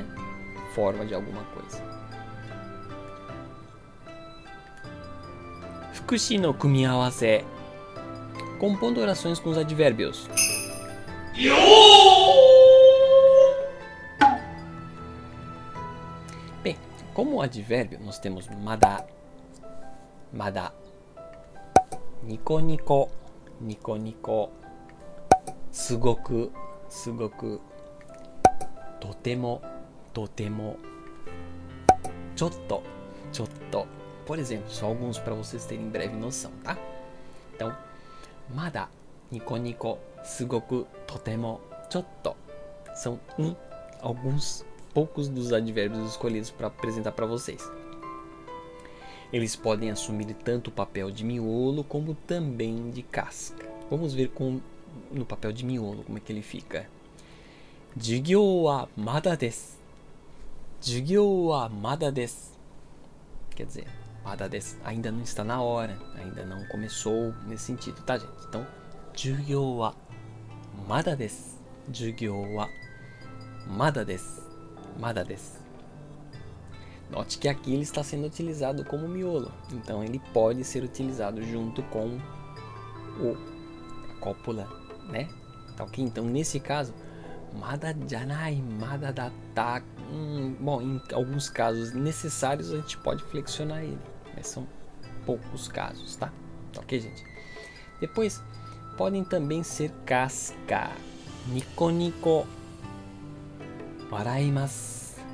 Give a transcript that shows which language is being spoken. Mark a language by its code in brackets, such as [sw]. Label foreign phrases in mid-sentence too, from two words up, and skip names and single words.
[pt] Forma de alguma coisa. [ja] 副詞の組み合わせ. [pt] Compondo orações com os advérbios. Bem, como advérbio nós temos [ja] まだ、まだ、にこにこ、にこにこ、すごく、すごく、とても、とても、ちょっと、ちょっと. [pt] Por exemplo, só alguns para vocês terem breve noção, tá? Então, [ja] まだ、にこにこ、すごく、とても、ちょっと. [pt] São alguns poucos dos advérbios escolhidos para apresentar para vocês. Eles podem assumir tanto o papel de miolo como também de casca. Vamos ver no papel de miolo como é que ele fica. [ja] 授業はまだです. 授業はまだです. [pt] Quer dizer, [ja] まだです [pt] ainda não está na hora, ainda não começou nesse sentido, tá, gente? [ja] Então, 授業はまだです. 授業はまだです. まだです. [pt] Note que aqui ele está sendo utilizado como miolo, então ele pode ser utilizado junto com a cópula, né? Tá ok? Então nesse caso, [ja] まだじゃない、まだだった. [pt] Bom, em alguns casos necessários a gente pode flexionar ele, mas são poucos casos, tá? Tá ok, gente? Depois podem também ser casca. [ja] にこにこ。笑います.